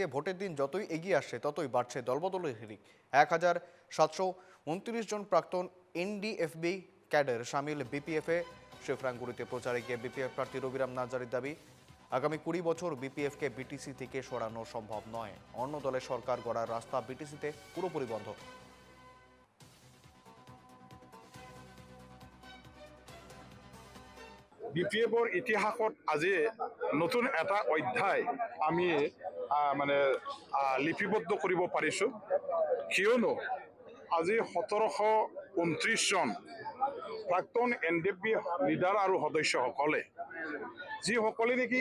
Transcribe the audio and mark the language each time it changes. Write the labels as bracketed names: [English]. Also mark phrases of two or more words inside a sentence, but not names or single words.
[Bangla] ভোটের দিন যতই এগিয়ে আসছে ততই বাড়ছে দলবদলের হিড়িক। 1729 জন প্রাক্তন এনডিএফবি ক্যাডার সামিল বিপিএফে। শিবরাঙ্গুড়িতে প্রচারে গিয়ে বিপিএফ প্রার্থী রবিরাম নাজারির দাবি, আগামী 20 বছর বিপিএফকে বিটিসি থেকে সরানো সম্ভব নয়। অন্য দলের সরকার গড়ার রাস্তা বিটিসিতে পুরোপুরি বন্ধ। [Assamese] বিপিএফৰ ইতিহাসত আজি নতুন এটা অধ্যায় আমি লিপিবদ্ধ কৰিব পাৰিছোঁ। কিয়নো আজি 1729 জন প্ৰাক্তন এনডিএফবি লিডাৰ আৰু সদস্যসকলে যিসকলে নেকি